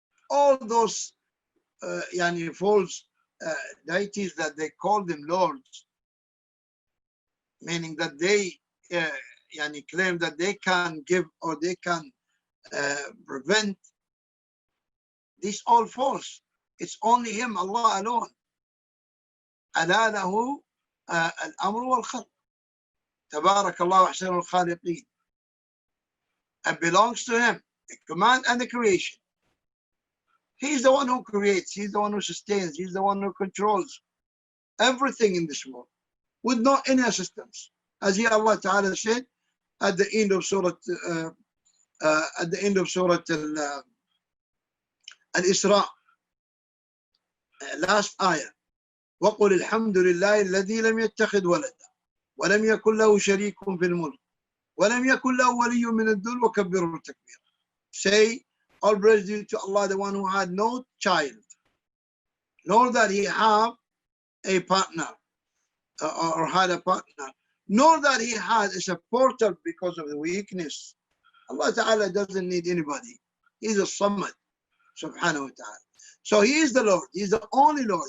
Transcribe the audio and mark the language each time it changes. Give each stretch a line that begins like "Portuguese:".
English: All those false deities that they call them lords, meaning that they claim that they can give or they can prevent, this all false. It's only him, Allah alone.
Arabic: ألا له الأمر والخلق تبارك الله أحسن الخالقين.
English: It belongs to him, the command and the creation. He's the one who creates, he's the one who sustains, he's the one who controls everything in this world with no any assistance. As here Allah Ta'ala said at the end of Surah Al-Isra, last ayah,
Arabic: وَقُلِ الْحَمْدُ لِلَّهِ الَّذِي لَمْ يَتَّخِذْ وَلَدًا وَلَمْ يَكُنْ لَهُ شَرِيكٌ فِي الْمُلْكِ وَلَمْ يَكُنْ لَهُ وَلِيٌّ مِنَ الذُّلِّ وَكَبِّرْهُ تَكْبِيرًا.
English: Say, all praise due to Allah, the one who had no child, nor that he had a partner, or had a partner, nor that he had a supporter because of the weakness. Allah Ta'ala doesn't need anybody. He's a Samad, subhanahu wa ta'ala. So he is the Lord. He's the only Lord.